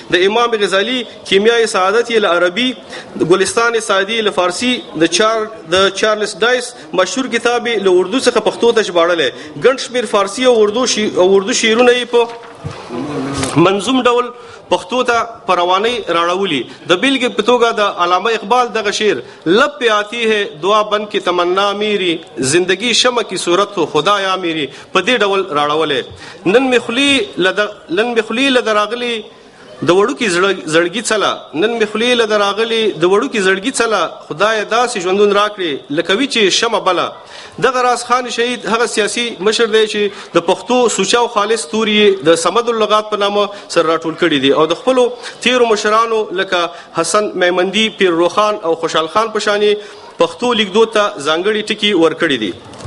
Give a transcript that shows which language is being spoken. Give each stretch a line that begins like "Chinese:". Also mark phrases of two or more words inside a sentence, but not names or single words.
Pashto: د امام غزالي کیمیای سعادت یې له عربي ګلستان سعدي له فارسي د چارلز ډایس مشهور کتاب له اردو څخه پښتو ته ژباړلی. ګڼ شمېر فارسي او اردو شعرونه یې په منظوم ډول پښتو ته په روانۍ راړولي. د بیلګې په توګه د علامه اقبال دغه شعر
Urdu: لب پہ آتی ہے دعا بن کی تمنا میری زندگی شمع کی صورت ہو خدایا میری
Pashto: په دې ډول راړولې. نن مې خولې له دراغلي د وړوکی زړګي څله نن مې خولې له دراغلي د وړوکی زړګي څله خدای داسې ژوندون راکړي لکه وي چې شمع بله. دغه راز خان شهید هغه سیاسي مشر دی چې د پښتو سوچه او خالص توري د صمد اللغات په نامه سره راټول کړي دي او د خپلو تیرو مشرانو لکه حسن میمندي پیر روخان او خوشحال خان په شانې پښتو لیکدود ته ځانګړي ټکي ورکړي دي.